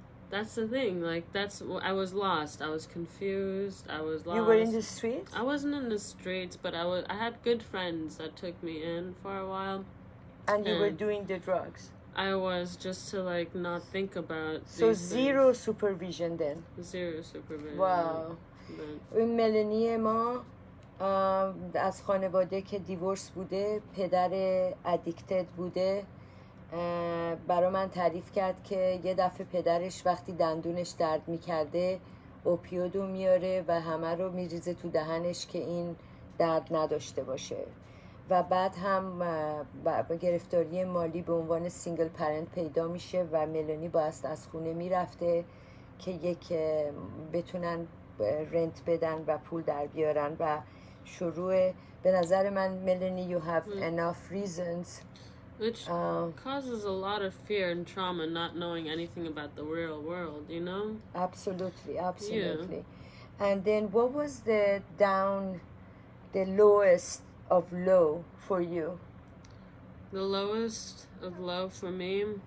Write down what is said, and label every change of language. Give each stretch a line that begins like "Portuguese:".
English: that's the thing, like, I was lost, I was confused, I was lost. You were in the streets? I wasn't in the streets, but I had good friends that took me in for a while. And you were And doing the drugs? I was, just to, like, not think about So these zero supervision then? things. Zero supervision. Wow. But
Persian: این ملنی ما از خانواده که دیورس بوده، پدر ادیکتد بوده. برا من تعریف کرد که یه دفعه پدرش وقتی دندونش درد میکرده اوپیودو میاره و همه رو میریزه تو دهنش که این درد نداشته باشه. و بعد هم گرفتاری مالی به عنوان سینگل پرنت پیدا میشه و ملانی باید از خونه میرفته که یک بتونن رنت بدن و پول در بیارن و شروع. به نظر من
English: Melanie you have enough reasons which causes a lot of fear and trauma, not knowing anything about the real world, you know? Absolutely. And then what was the lowest of low for you? The lowest of low for me,